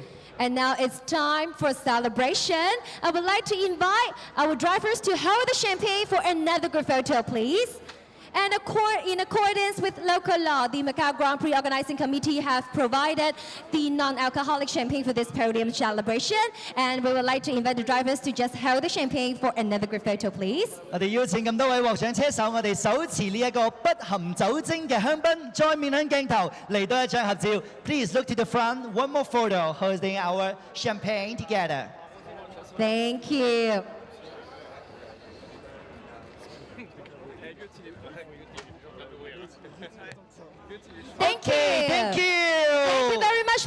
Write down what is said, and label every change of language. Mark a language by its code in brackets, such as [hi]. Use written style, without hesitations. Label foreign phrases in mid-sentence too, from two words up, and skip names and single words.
[en] And now it's time for celebration. I would like to invite our drivers to hold the champagne for another group photo, please. And in accordance with local law, the Macau Grand Prix Organizing Committee have provided the non-alcoholic champagne for this podium celebration. And we would like to invite the drivers to just hold the champagne for another group photo, please. [yue] 我哋邀請咁多位獲獎車手，我哋手持呢一個不含酒精嘅香檳，再面向鏡頭嚟到一張合照。 [en] Please look to the front. One more photo holding our champagne together. Thank you. Thank you. Thank you. Thank you very much.